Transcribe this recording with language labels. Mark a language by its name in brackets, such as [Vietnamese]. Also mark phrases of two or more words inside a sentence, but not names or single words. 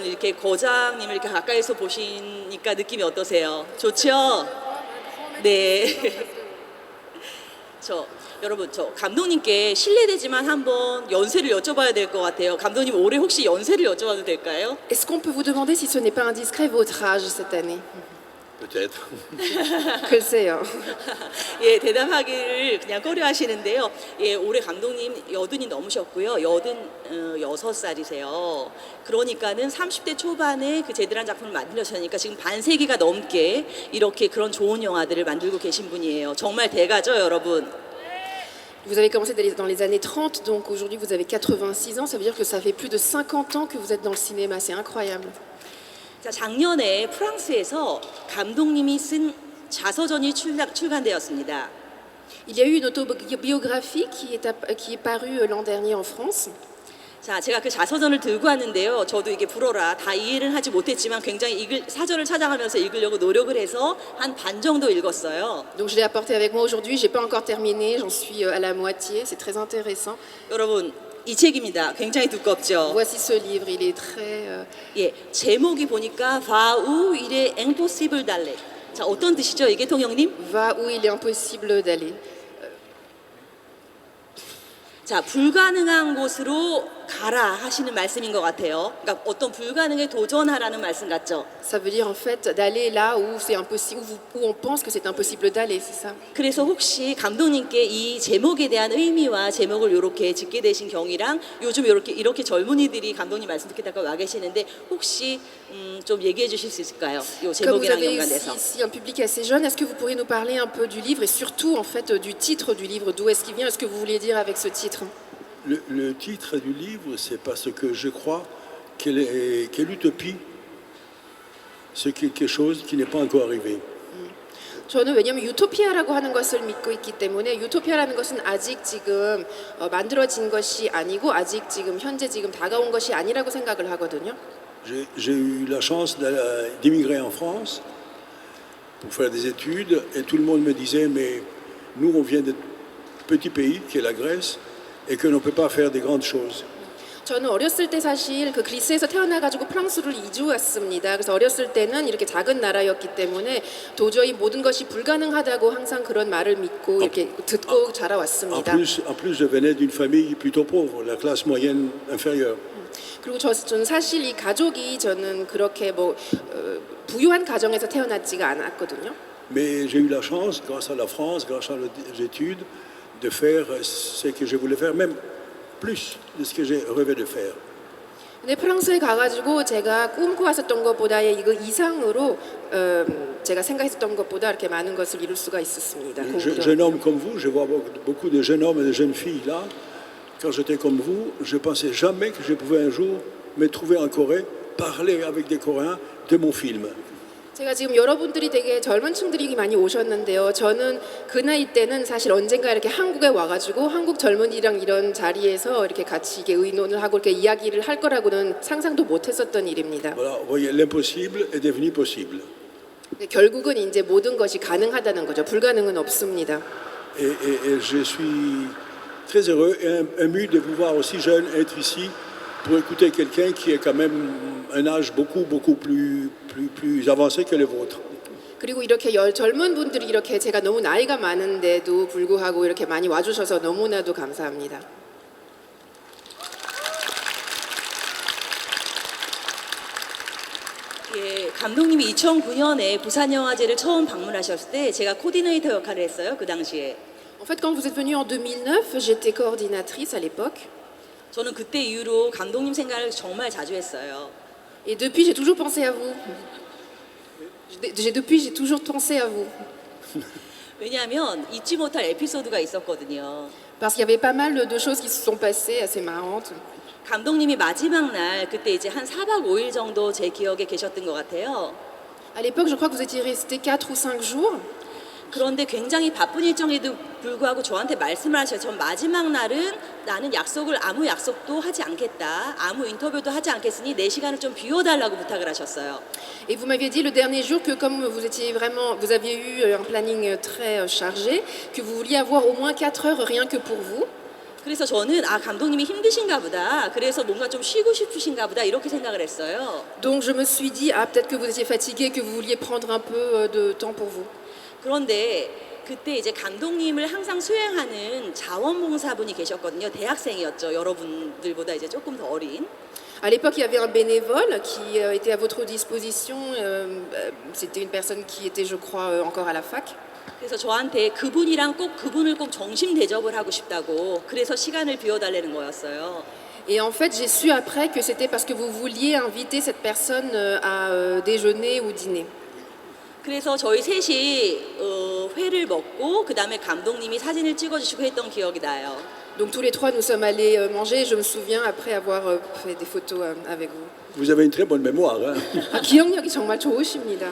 [Korean] 이렇게 거장님을 이렇게 가까이서 보시니까 느낌이 어떠세요? 좋죠? 네. 여러분, 감독님께 실례되지만 한번 연세를 여쭤봐야 될 것 같아요. 감독님 올해 혹시 연세를 여쭤봐도 될까요? [French] Est-ce qu'on peut vous demander si ce n'est pas indiscret votre âge cette année? Peut-être. [Korean] 글쎄요. 예, 대답하기를 그냥 꺼려하시는데요. 예, 올해 감독님 80이 넘으셨고요. 86살이세요. 그러니까는 30대 초반에 그 제대한 작품을 만들으셨으니까 지금 반세기가 넘게 이렇게 그런 좋은 영화들을 만들고 계신 분이에요. 정말 대가죠, 여러분. [French] Vous avez commencé dans les années 30, donc aujourd'hui vous avez 86 ans, ça veut dire que ça fait plus de 50 ans que vous êtes dans le cinéma, c'est incroyable. [Korean] 자, 작년에 프랑스에서 감독님이 쓴 자서전이 출간되었습니다. [French] Il y a eu une autobiographie qui est parue l'an dernier en France. [Korean] 자, 제가 그 자서전을 들고 왔는데요. 저도 이게 불어라 다 이해를 하지 못했지만 굉장히 사전을 찾아가면서 읽으려고 노력을 해서 한 반 정도 읽었어요. [French] Donc je l'ai apporté avec moi aujourd'hui, j'ai pas encore terminé, j'en suis à la moitié, c'est très intéressant. [Korean] 여러분, 이 책입니다. 굉장히 두껍죠. [French] Voici ce livre, il est très [Korean] 예, 제목이 보니까 Va où il est impossible d'aller. 자, 어떤 뜻이죠, 이게 통영님? Va où il est impossible d'aller. 자, 불가능한 곳으로 가라 하시는 말씀인 것 같아요. 그러니까 어떤 불가능에 도전하라는 말씀 같죠. [French] Ça veut dire en fait d'aller là où c'est impossible, où on pense que c'est impossible d'aller, c'est ça. [Korean] 그래서 혹시 감독님께 이 제목에 대한 의미와 제목을 이렇게 짓게 되신 경위랑 요즘 이렇게 젊은이들이 감독님 말씀 듣겠다고 와 계시는데 혹시 좀 얘기해 주실 수 있을까요? 이 [French] Comme vous [Korean] 제목이랑 [French] avez [Korean] 연관돼서. [French] ici un public assez jeune, est-ce que vous pourriez nous parler un peu du livre et surtout en fait du titre du livre, d'où est-ce qu'il vient, est-ce que vous vouliez dire avec ce titre? Le titre du livre, c'est parce que je crois que l'utopie, c'est quelque chose qui n'est pas encore arrivé. [Korean] 저는 왜냐하면 유토피아라고 하는 것을 믿고 있기 때문에 유토피아라는 것은 아직 지금 만들어진 것이 아니고 아직 지금 현재 지금 다가온 것이 아니라고 생각을 하거든요. [French] J'ai eu la chance d'immigrer en France pour faire des études et tout le monde me disait mais nous on vient d'un petit pays qui est la Grèce et que l'on ne peut pas faire des grandes choses. [Korean] 저는 어렸을 때 사실 그 그리스에서 태어나가지고 프랑스를 이주 왔습니다. 그래서 어렸을 때는 이렇게 작은 나라였기 때문에 도저히 모든 것이 불가능하다고 항상 그런 말을 믿고 이렇게 듣고 자라왔습니다. [French] En plus, je venais d'une famille plutôt pauvre, la classe moyenne inférieure. [Korean] 그리고 저는 사실 이 가족이 저는 그렇게 부유한 가정에서 태어났지가 않았거든요. [French] Mais j'ai eu la chance, grâce à la France, grâce à les études, de faire ce que je voulais faire, même plus de ce que j'ai rêvé de faire. [Korean] 근데 프랑스에 가가지고 제가 꿈꿔왔었던 것보다 이거 이상으로 제가 생각했었던 것보다 이렇게 많은 것을 이룰 수가 있었습니다. [French] Jeune homme comme vous, je vois beaucoup de jeunes hommes et de jeunes filles là. Quand j'étais comme vous, je ne pensais jamais que je pouvais un jour me trouver en Corée, parler avec des Coréens de mon film. [Korean] 제가 지금 여러분들이 되게 젊은 층들이 많이 오셨는데요. 저는 그 나이 때는 사실 언젠가 이렇게 한국에 와가지고 한국 젊은이랑 이런 자리에서 이렇게 같이 이렇게 의논을 하고 이렇게 이야기를 할 거라고는 상상도 못했었던 일입니다. [French] Voilà, vous voyez, l'impossible est devenu possible. [Korean] 결국은 이제 모든 것이 가능하다는 거죠. 불가능은 없습니다. [French] Et je suis très heureux et ému de vous voir aussi jeune être ici pour écouter quelqu'un qui est quand même un âge beaucoup plus avancé que le vôtre. [Korean] 그리고 이렇게 젊은 분들이 이렇게 제가 너무 나이가 많은데도 불구하고 이렇게 많이 와주셔서 너무나도 감사합니다. 예, 감독님이 2009년에 부산영화제를 처음 방문하셨을 때 제가 코디네이터 역할을 했어요. 그 당시에. [French] En fait, quand vous êtes venu en 2009, j'étais coordinatrice à l'époque. [Korean] 저는 그때 이후로 감독님 생각을 정말 자주 했어요. [French] Et depuis, j'ai toujours pensé à vous. Depuis, j'ai toujours pensé à vous. [Korean] 왜냐하면 잊지 못할 에피소드가 있었거든요. [French] Parce qu'il y avait pas mal de choses qui se sont passées assez marrantes. [Korean] 감독님이 마지막 날 그때 이제 한 4박 5일 정도 제 기억에 계셨던 것 같아요. [French] À l'époque, je crois que vous étiez resté 4 ou 5 jours. [Korean] 그런데 굉장히 바쁜 일정에도 불구하고 저한테 말씀을 하셔요. 전 마지막 날은 나는 아무 약속도 하지 않겠다. 아무 인터뷰도 하지 않겠으니 내 시간을 좀 비워달라고 부탁을 하셨어요. [French] Et vous m'aviez dit le dernier jour que comme vous aviez eu un planning très chargé, que vous vouliez avoir au moins 4 heures rien que pour vous. [Korean] 그래서 저는 감독님이 힘드신가 보다. 그래서 뭔가 좀 쉬고 싶으신가 보다 이렇게 생각을 했어요. [French] Donc je me suis dit, peut-être que vous étiez fatigué, que vous vouliez prendre un peu de temps pour vous. [Korean] 그런데 그때 이제 감독님을 항상 수행하는 자원봉사분이 계셨거든요. 대학생이었죠. 여러분들보다 이제 조금 더 어린. [French] À l'époque, il y avait un bénévole qui était à votre disposition. C'était une personne qui était, je crois, encore à la fac. [Korean] 그래서 저한테 그분을 꼭 점심 대접을 하고 싶다고 그래서 시간을 비워달라는 거였어요. [French] Et en fait, j'ai su après que c'était parce que vous vouliez inviter cette personne à déjeuner ou dîner. [Korean] 그래서 저희 셋이 회를 먹고 그 다음에 감독님이 사진을 찍어주시고 했던 기억이 나요. [French] Donc tous les trois, nous sommes allés manger. Je me souviens après avoir fait des photos avec vous. Vous avez une très bonne mémoire. Hein? [Korean] 기억력이 정말 좋으십니다.